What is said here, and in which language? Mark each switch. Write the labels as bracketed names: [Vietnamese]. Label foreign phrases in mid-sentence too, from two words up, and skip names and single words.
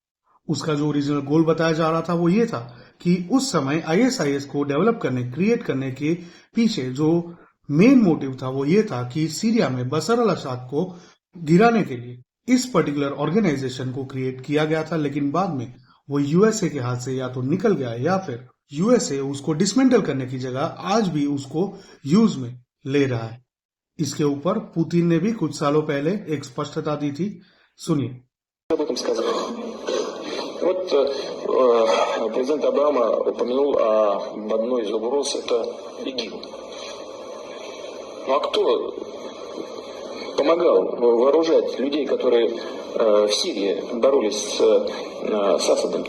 [Hindi] उसका जो [English] original goal [Hindi] बताया जा रहा था वो ये था कि उस समय आईएसआईएस को डेवलप करने, क्रिएट करने के पीछे जो [English] main motive [Hindi] था वो ये था कि सीरिया में बशर अल असद को गिराने के लिए इस [English] particular organization [Hindi] को क्रिएट किया गया था, लेकिन बाद में वो यूएसए के हाथ से या तो निकल गया या फिर यूएसए उसको डिसमेंटल करने की जगह आज भी उसको यूज में ले रहा है। इसके ऊपर पुतिन ने भी कुछ सालों पहले एक स्पष्टता दी थी। सुनिए। [Russian] Вот президент Обама упомянул об одной из угроз, это ИГИЛ. Ну а кто помогал вооружать людей, которые в Сирии боролись с Асадом-то?